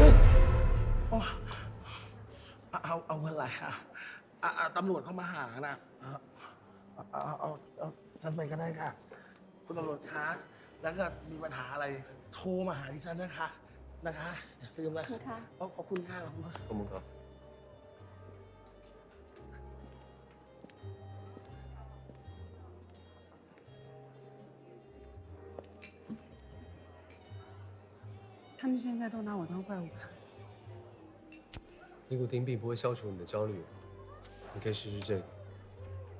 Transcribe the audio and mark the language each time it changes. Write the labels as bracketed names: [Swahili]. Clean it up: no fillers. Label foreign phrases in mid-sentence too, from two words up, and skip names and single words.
[Thai] เอาเงินอะไรค่ะตำรวจเข้ามาหานะเอาฉันไปก็ได้ค่ะคุณตำรวจคะแล้วก็มีปัญหาอะไรโทรมาหาดิฉันนะคะอย่าลืมนะขอบคุณค่ะขอบคุณครับ [Chinese] 他们现在都拿我当怪物看。尼古丁并不会消除你的焦虑，你可以试试这个。